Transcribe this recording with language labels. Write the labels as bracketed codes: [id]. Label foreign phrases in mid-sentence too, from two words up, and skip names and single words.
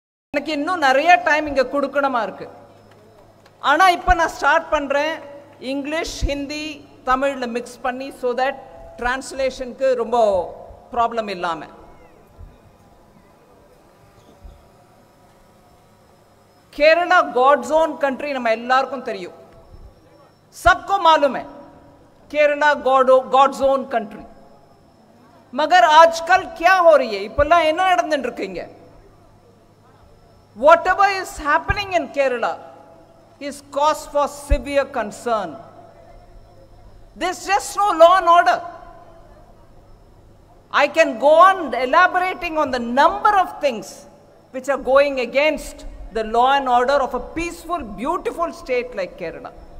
[ta] எனக்கு இன்னும் நிறைய டைம் இங்க கொடுக்கணுமா இருக்கு. ஆனா இப்போ நான் ஸ்டார்ட் பண்றேன் இங்கிலீஷ் ஹிந்தி தமிழ்ல மிக்ஸ் பண்ணி [en] so that [ta] டிரான்ஸ்லேஷனுக்கு ரொம்ப ப்ராப்ளம் இல்லாம. [en] Kerala God's Own Country [ta] நம்ம எல்லாருக்கும் தெரியும். [hi] सबको मालूम है [en] Kerala God's Own Country. [hi] मगर आजकल क्या हो रही है? [ta] இப்பெல்லாம் என்ன நடந்துட்டு இருக்குங்க? [en] Whatever is happening in Kerala is cause for severe concern. There's just no law and order. I can go on elaborating on the number of things which are going against the law and order of a peaceful, beautiful state like Kerala.